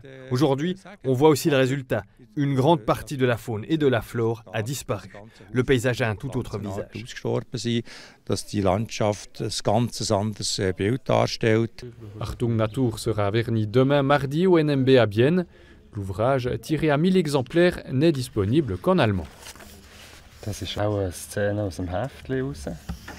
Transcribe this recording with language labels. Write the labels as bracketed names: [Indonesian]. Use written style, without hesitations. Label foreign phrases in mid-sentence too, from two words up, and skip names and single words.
[French] Aujourd'hui, on voit aussi le résultat. Une grande partie de la faune et de la flore a disparu. Le paysage a un tout autre visage. Achtung Natur sera verni demain mardi au NMB à Bienne. L'ouvrage, tiré à 1000 exemplaires, n'est disponible qu'en allemand. [German] Das ist auch eine Szene aus dem Heftli raus.